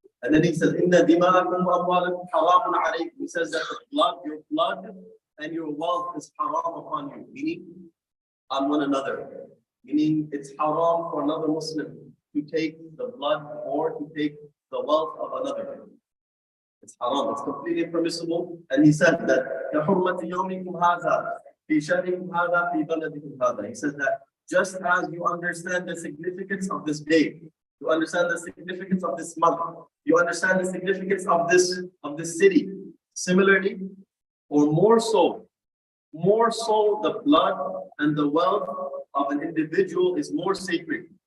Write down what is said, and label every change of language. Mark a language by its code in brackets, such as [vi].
[en] And then he says, [ar] Inna dima'akum amwalakum haramun alaykum. [en] He says that your blood and your wealth is haram upon you, meaning on one another. Meaning it's haram for another Muslim to take the blood or to take the wealth of another. It's haram, it's completely permissible. And he said that [ar] كَحُرْمَةِ يَوْمِكُمْ هَذَا فِي شَهْرِكُمْ هَذَا فِي بَلَدِكُمْ هَذَا. [en] He says that just as you understand the significance of this day, you understand the significance of this month, you understand the significance of this city. Similarly, or more so, the blood and the wealth of an individual is more sacred.